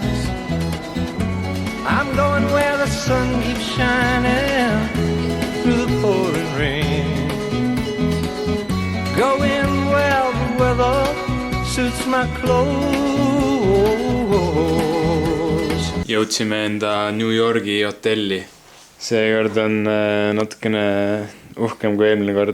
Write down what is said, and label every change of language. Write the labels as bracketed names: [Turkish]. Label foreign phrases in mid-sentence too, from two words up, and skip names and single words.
[English] I'm going where the sun keeps shining through the pouring rain. Going where the weather suits my clothes. [Estonian] Jõudsime enda New Yorgi hotelli. Seekord on natukene uhkem kui eelmine kord.